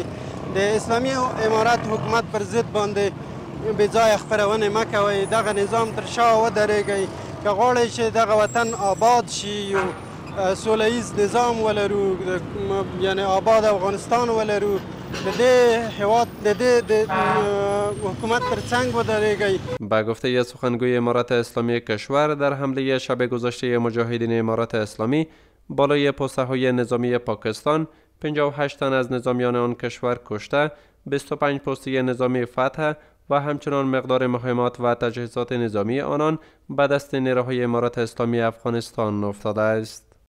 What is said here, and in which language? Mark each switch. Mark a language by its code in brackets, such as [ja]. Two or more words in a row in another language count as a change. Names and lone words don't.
[ps] د اسلامي امارات حکومت پر ضد باندې بې ځایه خپرونې مه کوئ. دغه نظام تر شا ودرېږئ. که غواړئ چې دغه وطن آباد شي، یو سوله ایز نظام ولرو، یعنی آباد افغانستان ولرو، د دې هیواد د دې حکومت تر څنګ ودرېږئ. [fa] با گفته سخنگوی امارت اسلامی کشور، در حمله شب گذشته مجاهدین امارت اسلامی بالای پست‌های نظامی پاکستان 58 تن از نظامیان آن کشور کشته، 25 پستی نظامی فتح و همچنان مقدار مهمات و تجهیزات نظامی آنان به دست نیروهای امارت اسلامی افغانستان افتاده است.